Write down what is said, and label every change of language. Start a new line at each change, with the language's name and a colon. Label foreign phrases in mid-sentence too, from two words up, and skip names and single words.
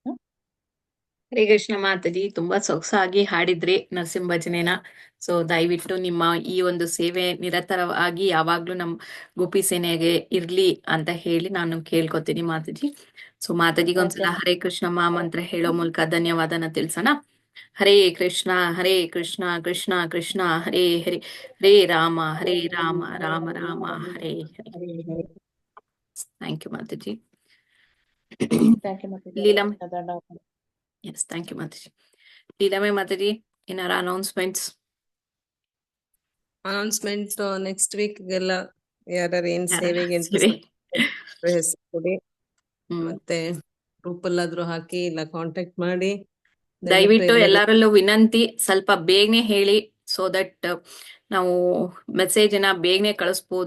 Kannada: ಹರೇ ಕೃಷ್ಣ ಮಾತಾಜಿ, ತುಂಬಾ ಸೊಗಸಾಗಿ ಹಾಡಿದ್ರಿ ನರಸಿಂಹ ಭಜನೆನ. ಸೊ ದಯವಿಟ್ಟು ನಿಮ್ಮ ಈ ಒಂದು ಸೇವೆ ನಿರತರವಾಗಿ ಯಾವಾಗ್ಲೂ ನಮ್ ಗೋಪಿ ಸೇನೆಗೆ ಇರ್ಲಿ ಅಂತ ಹೇಳಿ ನಾನು ಕೇಳ್ಕೊತೀನಿ ಮಾತಾಜಿ. ಸೊ ಮಾತಾಜಿಗೆ ಒಂದ್ಸಲ ಹರೇ ಕೃಷ್ಣ ಮಹಾಮಂತ್ರ ಹೇಳೋ ಮೂಲಕ ಧನ್ಯವಾದನ ತಿಳಿಸೋಣ.
Sanskrit: ಹರೇ ಕೃಷ್ಣ ಕೃಷ್ಣ ಕೃಷ್ಣ ಹರೇ ಹರೇ, ಹರೇ ರಾಮ ರಾಮ ರಾಮ ಹರೇ ಹರೇ.
English: Thank you Mataji. Thank you Mataji.
Kannada: ಲೀಲಂ. ದಂಡಾರ್ಪಣ.
English: Yes, thank you, Mataji. Leela Mataji, in our announcements. announcement next week
Kannada: ಗೆಲ್ಲ ಯಾರು ಏನ್ ಸೇವೆಗೆ ಅಂತ ಸೇವೆ. ಹೆಸರು ಕೊಡಿ, ಮತ್ತೆ ಗ್ರೂಪ್ ಅಲ್ಲಾದ್ರೂ ಹಾಕಿ ಇಲ್ಲ ಕಾಂಟ್ಯಾಕ್ಟ್ ಮಾಡಿ. ದಯವಿಟ್ಟು ಎಲ್ಲರಲ್ಲೂ ವಿನಂತಿ, ಸ್ವಲ್ಪ ಬೇಗನೆ ಹೇಳಿ,
English: so that
Kannada: ನಾವು ಮೆಸೇಜ್ ನ ಬೇಗನೆ ಕಳಿಸ್ಬೋದು.